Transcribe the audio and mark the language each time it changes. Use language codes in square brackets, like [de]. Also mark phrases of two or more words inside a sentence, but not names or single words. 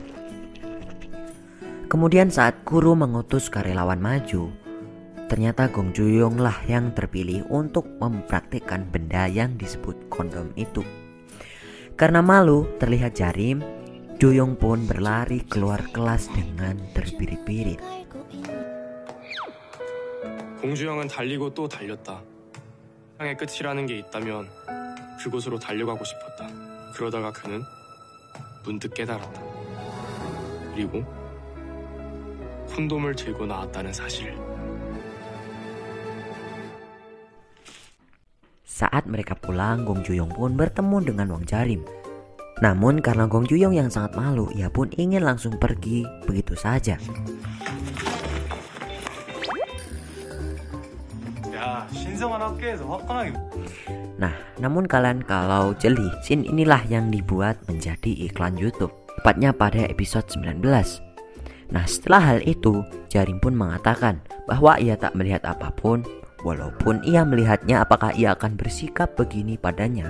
[id] Kemudian saat guru mengutus karyawan maju, ternyata Gong Juyong lah yang terpilih untuk mempraktikkan benda yang disebut kondom itu. Karena malu terlihat Jarim, Juyong pun berlari keluar kelas dengan terbirit-birit. [ko] 공주형은 달리고 또 달렸다. 향의 끝이라는 게 있다면 그곳으로 달려가고 싶었다. 그러다가 그는 문득 깨달았다. 그리고 콘돔을 들고 나왔다는 사실을. [id] Saat mereka pulang, Gong Juyong pun bertemu dengan Wang Jarim. Namun karena Gong Juyong yang sangat malu, ia pun ingin langsung pergi begitu saja. [ko] 야, 신성한 학교에서 화끈하게. [id] Nah, namun kalian kalau jeli, scene inilah yang dibuat menjadi iklan YouTube, tepatnya pada episode 19. Nah, setelah hal itu, Jarim pun mengatakan bahwa ia tak melihat apapun, walaupun ia melihatnya, apakah ia akan bersikap begini padanya.